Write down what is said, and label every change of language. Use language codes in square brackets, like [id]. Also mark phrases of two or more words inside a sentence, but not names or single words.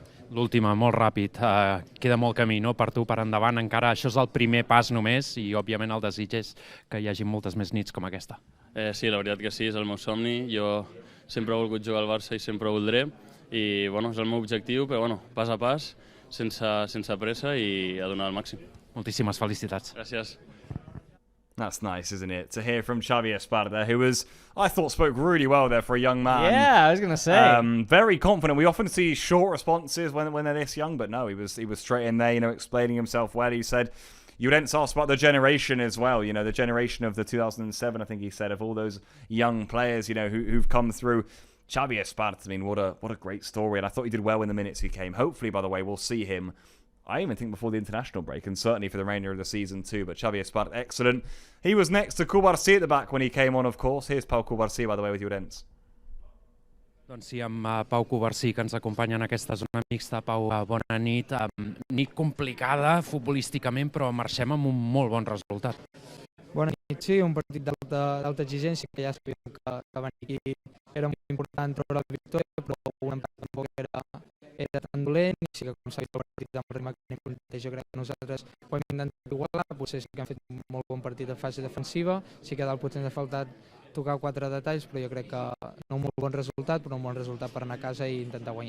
[ca] L'última, molt ràpid, queda molt camí, no?, per tu, per endavant, encara això és el primer pas només i, òbviament, el desig és que hi hagi moltes més nits com aquesta. Sí, la veritat que sí, és el meu somni, jo sempre he volgut jugar al Barça i sempre ho voldré, i bueno, és el meu objectiu, però bueno, pas a pas, sense pressa i a donar el màxim. Moltíssimes felicitats. Gràcies. [en] That's nice, isn't it? To hear from Xavi Esparza, who I thought spoke really well there for a young man. Yeah, I was going to say. Very confident. We often see short responses when they're this young, but no, he was straight in there, explaining himself well. He said, you didn't ask about the generation as well, the generation of the 2007, I think he said, of all those young players, who've come through. Xavi Esparza, I mean, what a great story, and I thought he did well in the minutes he came. Hopefully, by the way, we'll see him, I even think, before the international break, and certainly for the remainder of the season too. But Xavi Esparza, excellent. He was next to Cubarsí at the back when he came on, of course. Here's Pau Cubarsí, by the way, with Llorenç. [ca] Doncs sí, amb Pau Cubarsí, que ens acompanya en aquesta zona mixta. Pau, bona nit. Nit complicada futbolísticament, però marxem amb un molt bon resultat. Bona nit, sí, un partit d'alta exigència, que ja sabíem que venir aquí era molt important treure la victòria, però un empat tampoc era tan dolent, i sí que com s'ha vist el partit amb el ritme que anem, jo crec que nosaltres ho hem intentat igualar, potser sí que hem fet un molt bon partit de fase defensiva, sí que a dalt potser ens ha faltat tocar 4 detalls, però jo crec que no un molt bon resultat, però un bon resultat per anar a casa i intentar guanyar.